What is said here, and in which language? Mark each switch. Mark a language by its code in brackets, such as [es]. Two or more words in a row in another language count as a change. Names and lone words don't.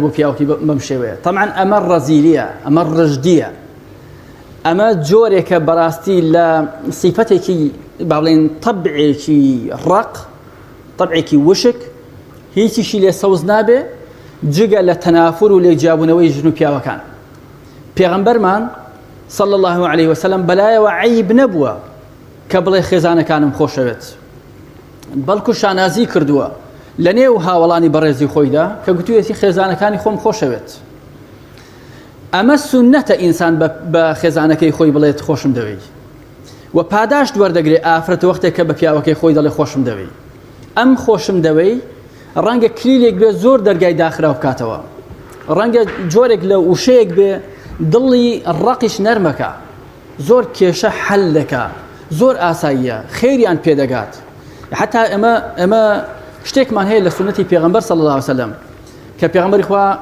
[ckb] بۆ پیاوەکی بەم شێوەیە تەمعاً ئەمە ڕەزیلیە ئەمە ڕژدیە ئەمە جۆرێکە بەڕاستی لە سیفەتێکی با بڵێن تەبعێکی ڕق تەبعێکی وشک هیچیشی لێ سەوز نابێ جگە لە تەنافر و لێکجیابوونەوەی ژن و پیاوەکان پێغەمبەرمان [ar] صلى الله عليه وسلم [ckb] بەلایەوە عیب نەبووە کە بڵێ خێزانەکانم خۆشەوێت بەڵکو شانازی کردووە لە نێو هاوڵانی بەڕێزی خۆیدا کە گوتوویەتی خێزانەکانی خۆم خۆشەوێت ئەمە سونەتە ئینسان بە خێزانەکەی خۆی بڵێت خۆشم دەوێت و پاداشت وەردەگرێت ئافرەت وەختێک کە بە پیاوەکەی خۆی دەڵێ خۆشم دەوێت ئەم خۆشم دەوێت ڕەنگە کلیلێک بێ زۆر دەرگای داخرا بکاتەوە ڕەنگە جۆرێک لە وشەیەک بێ دڵی ڕقیش نەرمەکە زۆر کێشە حەل دەکا زۆر ئاساییە خێریان پێدەگات حتا ئەمە شتێکمان هەیە لە سونەتی پێغەمبەر [ar] صلی الله علیه وسلم [ckb] کە پێغەمبەری خوا